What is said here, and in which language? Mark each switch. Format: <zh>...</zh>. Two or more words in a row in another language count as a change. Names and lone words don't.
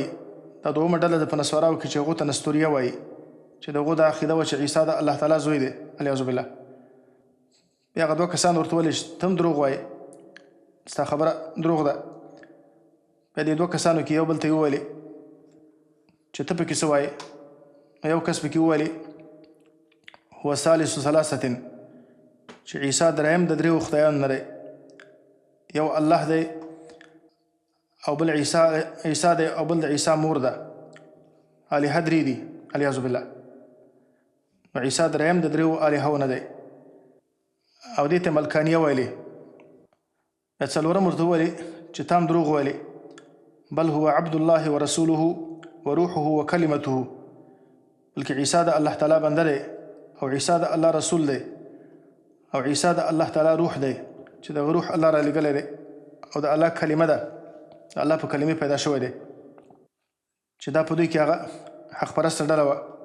<ps>دا 2مه ډله ده په نصاراو کې چې هغو ته نستوریه وایي چې د هغو دا عقیده وه چې عیسی د الله تعالی زوی دی،</ps> <ar>الیاذ بالله.</ar> <ps>بیا هغه 2 کسان ورته ویلې چې ته هم دروغ وایې، ستا خبره دروغ ده. بیا دې 2 کسانو کې یو بل ته یې وویلې چې ته پکې څه وایې. یو کس پکې وویلې هو</ps> <ar>ثالث ثلاثة،</ar> <ps>چې عیسی 3م د 3 خدایانو نه دی، یو الله دی او بل عیسی دی او بل د عیسی مور ده، الهه 3 دي،</ps> <ar>الیاذ بالله.</ar> <ps>نو عیسی 3م د 3 الهو نه دی او دې ته ملکانیه ویلې. بیا 4م ورته وویلې چې تا هم دروغ ویلې، بل هو</ps> <ar>عبد الله ورسوله وروحه وکلمته،</ar> <ps>بلکې عیسی د الله تعالی بنده دی او عیسی د الله رسول دی او عیسی د الله تعالی روح دی چې دغه روح الله را لېږلی دی او د الله کلمه ده، د الله په کلمې پیدا شوی دی، چې دا په دوی کې هغه حق پرسته ډله وه.</ps>